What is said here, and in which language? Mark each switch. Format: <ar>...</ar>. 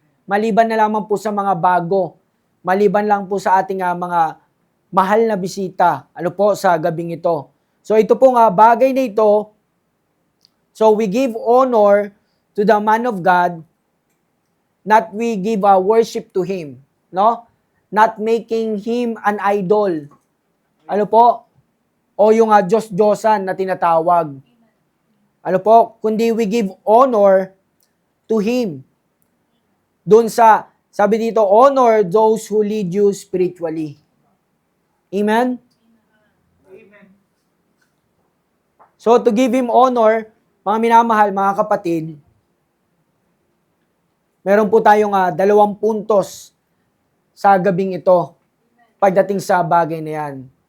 <tl>Maliban na lamang po sa mga bago. Maliban lang po sa ating mga mahal na bisita. Ano po sa gabing ito. So ito po bagay na ito.</tl> <en>So we give honor to the man of God, not we give worship to him, no? Not making him an idol.</en> <tl>Ano po? O yung Diyos-Diyosan na tinatawag. Ano po? Kundi</tl> <en>we give honor to him.</en> <tl>Doon sabi dito,</tl> <en>honor those who lead you spiritually. Amen? Amen. So to give him honor,</en> <tl>mga minamahal, mga kapatid, meron po tayong 2 puntos sa gabing ito pagdating sa bagay na yan.</tl>